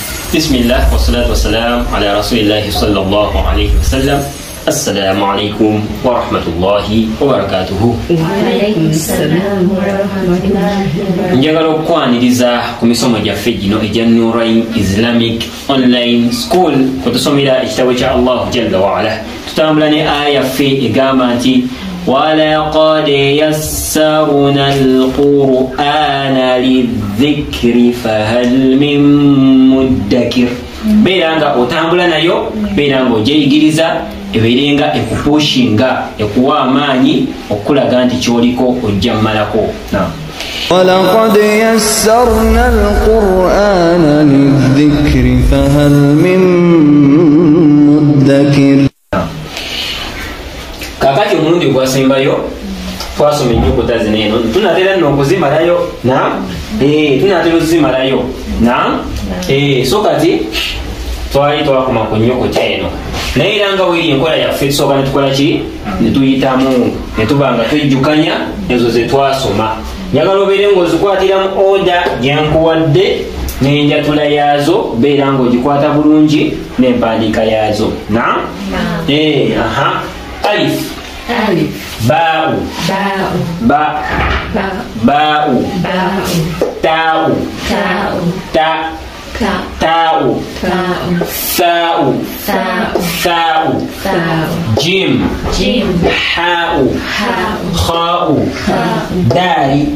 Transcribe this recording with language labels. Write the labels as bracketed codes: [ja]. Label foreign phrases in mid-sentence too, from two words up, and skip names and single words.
[ar] بسم الله والصلاة والسلام على رسول الله صلى الله عليه وسلم. السلام عليكم ورحمة الله وبركاته. وعليكم السلام ورحمة الله وبركاته. [lg] njagala okwaniriza ku misomo gyaffe gino egya Nurain Islamic Online School kwetusomera ekitabo kya Allah [ar] جل وعلا. [lg] Tutambula ne aya yaffe egamba nti [ar] وَلَقَدْ يَسَّرْنَا الْقُرْآنَ لِلذِّكْرِ فَهَلْ مِن مُّدَّكِرٍ. [lg] Beeranga otambula nayo, beeranga ogyeyigiriza, ebeerenga ekupushinga, ekuwa amaanyi okulaga nti kyoliko ojja mmalako. [ar] وَلَقَدْ يَسَّرْنَا الْقُرْآنَ لِلذِّكْرِ فَهَلْ مِن مُّدَّكِرٍ. [lg] Kakati omulundi gwasembayo twasoma ennyukuta zino eno tunatera nno okuzimalayo tunatera okuzimalayo so kati twali twakoma ku nnyukuta eno naye era nga weeri enkola yaffe tusooka netukola ki netuyitamu netuba nga twejjukanya ezo ze twasoma. Njagala obeere ng'ozikwatiramu oda gyenkuwadde n'enjatula yaazo, beera ng'ogikwata bulungi n'empandiika yaazo. [ar] Alif باء باء باء تاء تاء تاء ثاء ثاء جيم حاء خاء دال